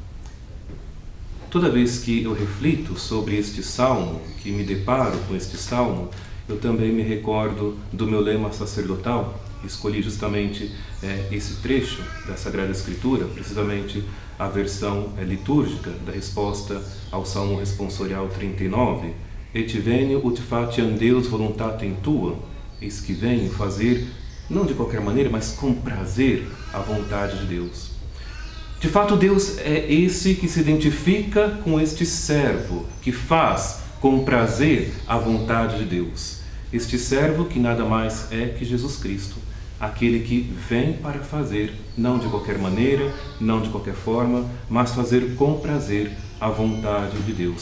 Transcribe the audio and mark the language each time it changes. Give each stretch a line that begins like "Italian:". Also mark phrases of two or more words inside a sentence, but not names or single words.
Portuguese: Toda vez que eu reflito sobre este salmo, que me deparo com este salmo, eu também me recordo do meu lema sacerdotal. Escolhi justamente esse trecho da Sagrada Escritura, precisamente a versão litúrgica da resposta ao Salmo responsorial 39.
Latin: Et venio ut fatiam Deus voluntatem tuam.
Portuguese: Eis que venho fazer, não de qualquer maneira, mas com prazer, a vontade de Deus. De fato, Deus é esse que se identifica com este servo, que faz com prazer a vontade de Deus. Este servo que nada mais é que Jesus Cristo, aquele que vem para fazer, não de qualquer maneira, não de qualquer forma, mas fazer com prazer a vontade de Deus.